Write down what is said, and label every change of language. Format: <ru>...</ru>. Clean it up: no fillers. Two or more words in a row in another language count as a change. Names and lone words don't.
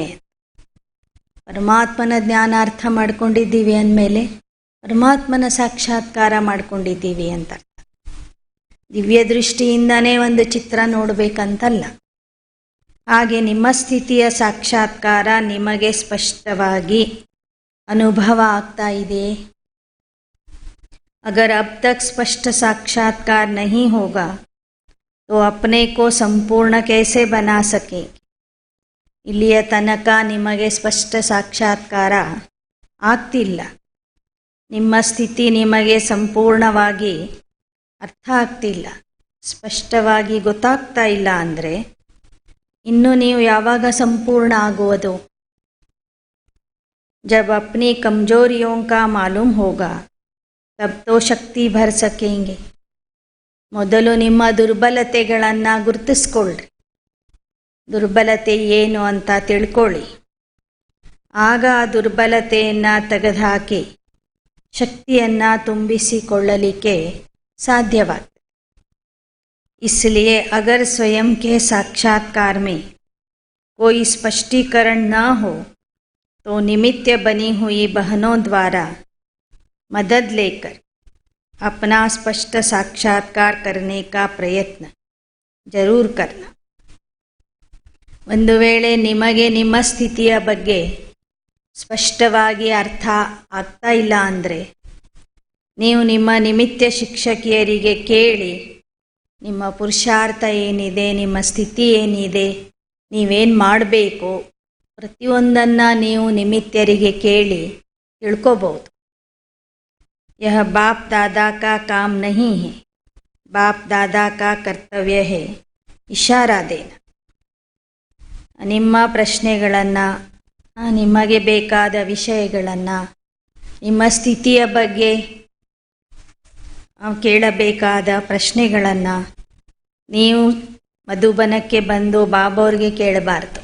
<kn>ಪರಮಾತ್ಮನ ಜ್ಞಾನ ಅರ್ಥ ಮಾಡ್ಕೊಂಡಿದ್ದೀವಿ ಅಂದಮೇಲೆ ಪರಮಾತ್ಮನ ಸಾಕ್ಷಾತ್ಕಾರ ಮಾಡ್ಕೊಂಡಿದ್ದೀವಿ ಅಂತ ಅರ್ಥ. ದಿವ್ಯ ದೃಷ್ಟಿಯಿಂದನೇ ಒಂದು ಚಿತ್ರ ನೋಡಬೇಕಂತಲ್ಲ. ಹಾಗೆ ನಿಮ್ಮ ಸ್ಥಿತಿಯ ಸಾಕ್ಷಾತ್ಕಾರ ನಿಮಗೆ ಸ್ಪಷ್ಟವಾಗಿ ಅನುಭವ ಆಗ್ತಾ ಇದೆ.</kn> <hi>अगर अब तक स्पष्ट साक्षात्कार नहीं होगा तो अपने को संपूर्ण कैसे बना सकेंगे?</hi> <kn>ಇಲ್ಲಿಯ ತನಕ ನಿಮಗೆ ಸ್ಪಷ್ಟ ಸಾಕ್ಷಾತ್ಕಾರ ಆಗ್ತಿಲ್ಲ, ನಿಮ್ಮ ಸ್ಥಿತಿ ನಿಮಗೆ ಸಂಪೂರ್ಣವಾಗಿ ಅರ್ಥ ಆಗ್ತಿಲ್ಲ, ಸ್ಪಷ್ಟವಾಗಿ ಗೊತ್ತಾಗ್ತಾ ಇಲ್ಲ ಅಂದರೆ ಇನ್ನು ನೀವು ಯಾವಾಗ ಸಂಪೂರ್ಣ ಆಗುವುದು?</kn> <hi>जब अपनी कमजोरियों का मालूम होगा तब तो शक्ति भर सकेंगे.</hi> <kn>ಮೊದಲು ನಿಮ್ಮ ದುರ್ಬಲತೆಗಳನ್ನು ಗುರುತಿಸ್ಕೊಳ್ರಿ. ದುರ್ಬಲತೆ ಏನು ಅಂತ ತಿಳ್ಕೊಳ್ಳಿ. ಆಗ ಆ ದುರ್ಬಲತೆಯನ್ನು ತೆಗೆದುಹಾಕಿ ಶಕ್ತಿಯನ್ನು ತುಂಬಿಸಿಕೊಳ್ಳಲಿಕ್ಕೆ ಸಾಧ್ಯವಾಗ್ತದೆ.</kn> <hi>इसलिए अगर स्वयं के साक्षात्कार में कोई स्पष्टीकरण न हो तो निमित्त बनी हुई बहनों द्वारा मदद लेकर अपना स्पष्ट साक्षात्कार करने का प्रयत्न जरूर करना.</hi> <kn>ಒಂದು ವೇಳೆ ನಿಮಗೆ ನಿಮ್ಮ ಸ್ಥಿತಿಯ ಬಗ್ಗೆ ಸ್ಪಷ್ಟವಾಗಿ ಅರ್ಥ ಆಗ್ತಾ ಇಲ್ಲ ಅಂದರೆ ನೀವು ನಿಮ್ಮ ನಿಮಿತ್ತ ಶಿಕ್ಷಕಿಯರಿಗೆ ಕೇಳಿ, ನಿಮ್ಮ ಪುರುಷಾರ್ಥ ಏನಿದೆ, ನಿಮ್ಮ ಸ್ಥಿತಿ ಏನಿದೆ, ನೀವೇನು ಮಾಡಬೇಕು, ಪ್ರತಿಯೊಂದನ್ನು ನೀವು ನಿಮಿತ್ತರಿಗೆ ಕೇಳಿ ತಿಳ್ಕೋಬಹುದು.</kn> <hi>यह बाप दादा का काम नहीं है, बाप दादा का कर्तव्य है इशारा देना.</hi> <kn>ನಿಮ್ಮ ಪ್ರಶ್ನೆಗಳನ್ನು, ನಿಮಗೆ ಬೇಕಾದ ವಿಷಯಗಳನ್ನು, ನಿಮ್ಮ ಸ್ಥಿತಿಯ ಬಗ್ಗೆ ಕೇಳಬೇಕಾದ ಪ್ರಶ್ನೆಗಳನ್ನು ನೀವು ಮಧುಬನಕ್ಕೆ ಬಂದು ಬಾಬಾವ್ರಿಗೆ ಕೇಳಬಾರ್ದು.</kn>